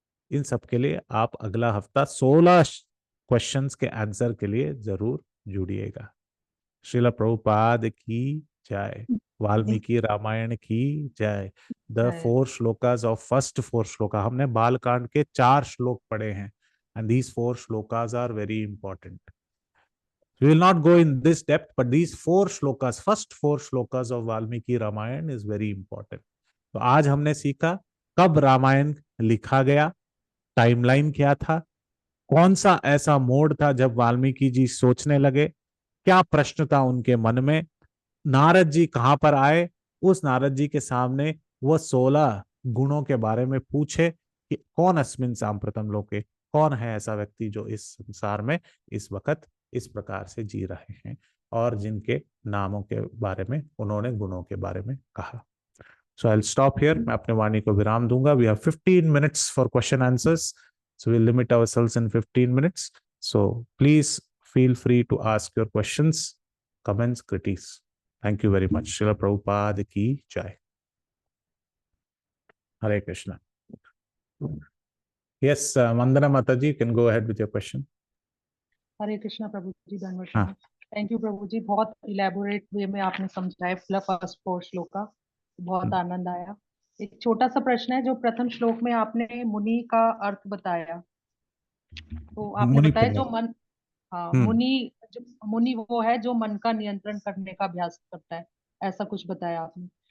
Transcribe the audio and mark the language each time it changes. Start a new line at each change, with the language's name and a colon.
Hindi: इन सब के लिए आप अगला हफ्ता 16 क्वेश्चंस के आंसर के लिए जरूर जुड़िएगा। श्रील प्रभुपाद की जय। वाल्मीकि रामायण की जय।
English: the 4 shlokas of first 4 shloka,
Hindi: हमने बालकांड के 4 श्लोक पढ़े हैं,
English: And these 4 shlokas are very important. We will not go in this depth, but these 4 shlokas, first 4 shlokas of Valmiki Ramayana is very important.
Hindi: तो आज हमने सीखा कब रामायण लिखा गया, टाइमलाइन क्या था, कौन सा ऐसा मोड़ था जब वाल्मीकि जी सोचने लगे, क्या प्रश्न था उनके मन में, नारद जी कहां पर आए, उस नारद जी के सामने वो 16 गुणों के बारे में पूछे कि कौन
Sanskrit: अस्मिन सांप्रतम लोके,
Hindi: कौन है ऐसा व्यक्ति जो इस संसार में इस वक्त इस प्रकार से जी रहे हैं, और जिनके नामों के बारे में उन्होंने गुणों के बारे में कहा.
English: So I'll stop here.
Hindi: मैं अपने वाणी को विराम दूंगा.
English: We have 15 minutes for question answers. So we'll limit ourselves in 15 minutes. So please feel free to ask your questions, comments, critiques. Thank you very much.
Hindi: Srila Prabhupada ki jai. Hare Krishna.
English: Yes, Mandana Mataji, you can go ahead with your question.
Hindi: हरे कृष्णा प्रभु जी, धन्यवाद. हाँ. Thank you प्रभु जी, बहुत elaborate वे में आपने समझाया first 4 श्लोक का, बहुत आनंद आया. एक छोटा सा प्रश्न है, जो प्रथम श्लोक में आपने मुनि का अर्थ बताया, तो आपने मुनि बताया पुंगव. जो मन, हाँ, मुनि वो है जो मन का नियंत्रण करने का अभ्यास करता है, ऐसा कुछ बताया आपने.